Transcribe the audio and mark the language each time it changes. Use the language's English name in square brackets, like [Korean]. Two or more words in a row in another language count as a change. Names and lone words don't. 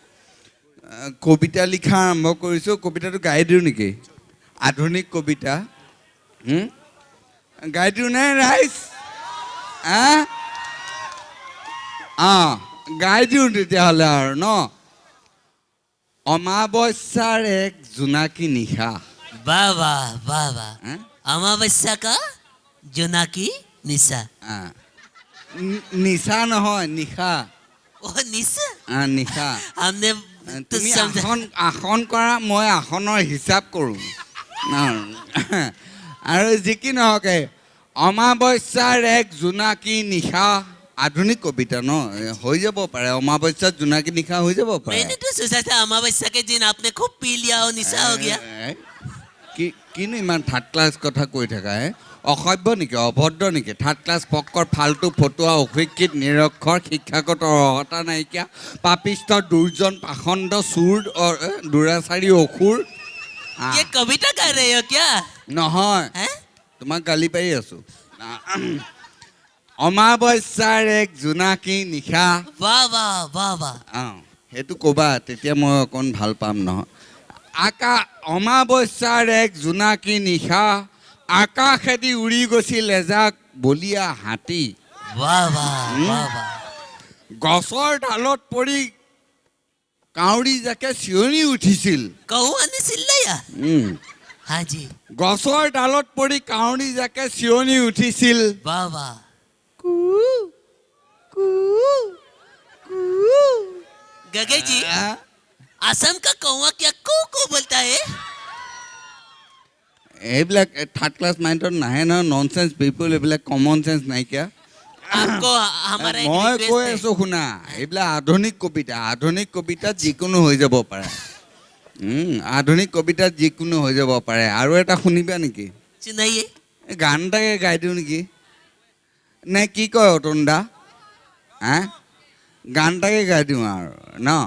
[Assamese] কবিতাটো গাই দিওঁ নেকি আধুনিক কবিতা গাই দিওঁ নে ৰাইজ গাই দিওঁ তেতিয়াহ'লে আৰু ন অমাৱস্যাৰ এক জোনাকী নিশা [Hindi] वाह वाह वाह वाह अमावस्या का जोनाकी निशा [Assamese] নিশা নহয় নিশা [Hindi] ओ निशा [Assamese] নিশা [Hindi] हमने तो [Assamese] তুমি [Hindi] समझा [Assamese] আসন কৰা মই আসনৰ হিচাপ কৰোঁ আৰু যি কি নহওক অমাৱস্যাৰ এক জোনাকী নিশা আধুনিক কবিতা ন হৈ যাব পাৰে অমাৱস্যাৰ জোনাকী নিশা হৈ যাব পাৰে [Hindi] मैंने तो सोचा था अमावस्या के दिन आपने खूब पी लिया और निशा हो गया [Assamese] কিনো ইমান [English] third class [Assamese] কথা কৈ থাকা অসভ্য নেকি অভদ্ৰ নেকি [English] third class [Assamese] পক্কৰ ফাল্টু ফটুৱা অশিক্ষিত নিৰক্ষৰ শিক্ষাগত অৰ্হতা নাইকিয়া পাপিষ্ঠ দুৰ্জন পাখণ্ড চুৰ দুৰাচাৰী অসুৰ [Hindi] ये कविता कर रहे हो क्या [Assamese] নহয় [Hindi] हैं [Assamese] তোমাক গালি পাৰি আছোঁ অমাৱস্যাৰ এক জোনাকী নিশা [Hindi] वाह वाह वाह वाह [Assamese] সেইটো ক'বা তেতিয়া মই অকণ ভাল পাম নহয় অমাৱস্যাৰ এক জোনাকী নিশা আকাশেদি উৰি গৈছিল এজাক বলীয়া হাতী [Hindi] वाह वाह वाह वाह [Assamese] গছৰ ডালত পৰি কাউৰী জাকে চিঞৰি উঠিছিল [Hindi] कौआ ने चिल्लाया हाँ जी [Assamese] গছৰ ডালত পৰি কাউৰী জাকে চিঞৰি উঠিছিল [Hindi] वाह वाह गगे जी असम का कौवा क्या कू कू बोलता है [Assamese] এইবিলাক [English] third class mindত [Assamese] নাহে নহয় [English] nonsense people [Assamese] এইবিলাক [English] common sense [Assamese] নাইকিয়া [Hindi] आपको हमारा एक [Assamese] মই request কৈ [Hindi] है। [Assamese] আছোঁ শুনা এইবিলাক আধুনিক কবিতাত যিকোনো হৈ যাব পাৰে আধুনিক কবিতাত যিকোনো হৈ যাব পাৰে আৰু এটা শুনিবা নেকি [Hindi] सुनाइए [Assamese] এই গান এটাকে গাই দিওঁ নেকি নে কি কয় অতন দা গান এটাকে গাই দিওঁ আৰু ন